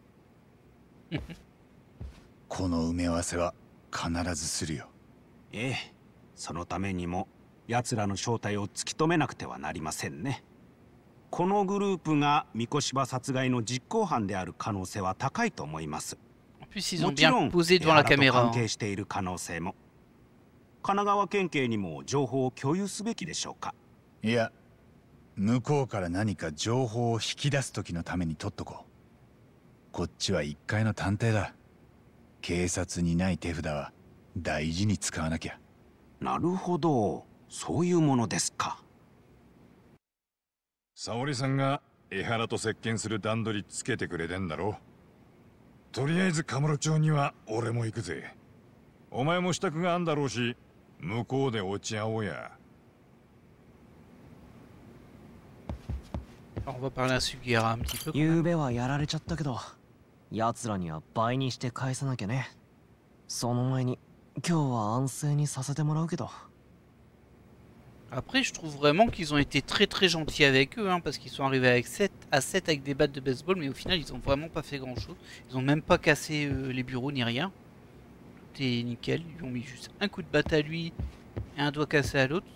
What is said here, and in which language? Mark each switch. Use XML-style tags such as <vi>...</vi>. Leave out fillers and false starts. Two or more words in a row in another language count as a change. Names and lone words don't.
<ja>この埋め合わせは必ずするよ。ええ、そのためにも奴らの正体を突き止めなくてはなりませんね。このグループが三越場殺害の実行犯である可能性は高いと思います。</ja> <fr>En plus ils ont</fr> <ja>もちろ</ja> <fr>bien</fr> <ja>ん</ja> <fr>posé devant la</fr> <ja>江原と</ja> <fr>caméra.</fr> <ja>関</ja> <fr>hein.</fr> <ja>係している可能性も。神奈川県警にも情報を共有すべきでしょうか。いや、向こうから何か情報を引き出す時のために取っとこう。こっちは一階の探偵だ。警察にない手札は大事に使わなきゃ。なるほど、そういうものですか。沙織さんが江原と接見する段取りつけてくれてんだろ。とりあえずカムロ町には俺も行くぜ。お前も支度があんだろうし、向こうで落ち合おうや。</ja> <fr>Alors, on va parler à Sugiura un petit peu.</fr> <ja>ゆうべはやられちゃったけど、奴らには倍にして返さなきゃね。その前に今日は安静にさせてもらうけど。</ja> <fr>Après, je trouve vraiment qu'ils ont été très très gentils avec eux, hein, parce qu'ils sont arrivés avec 7 à 7 avec des battes de baseball, mais au final, ils ont vraiment pas fait grand chose. Ils ont même pas cassé les bureaux ni rien. Tout est nickel. Ils lui ont mis juste un coup de batte à lui et un doigt cassé à l'autre.</fr>